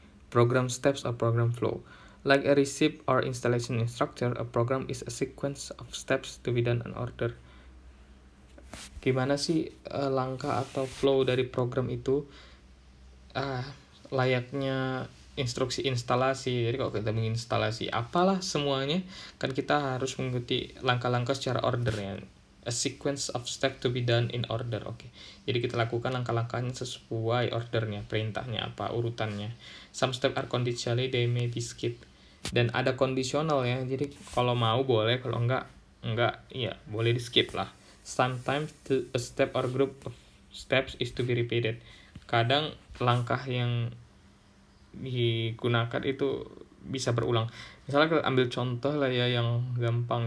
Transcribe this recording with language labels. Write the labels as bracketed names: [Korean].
[English] Program steps or program flow. Like a recipe or installation instructor, a program is a sequence of steps to be done in order. [Indonesian] Gimana sih langkah atau flow dari program itu? Layaknya instruksi instalasi. Jadi kalau kita menginstalasi apalah semuanya, kan kita harus mengikuti langkah-langkah secara ordernya. [English] A sequence of steps to be done in order. [Indonesian] Oke. Jadi kita lakukan langkah-langkahnya sesuai ordernya, perintahnya apa, urutannya. [English] Some steps are conditionally, they may be skipped. [Indonesian] Dan ada kondisional ya. Jadi kalau mau boleh, kalau enggak ya boleh di skip lah. [English] Sometimes a step or group of steps is to be repeated. [Indonesian] Kadang langkah yang digunakan itu bisa berulang. Misalnya kita ambil contoh lah ya yang gampang.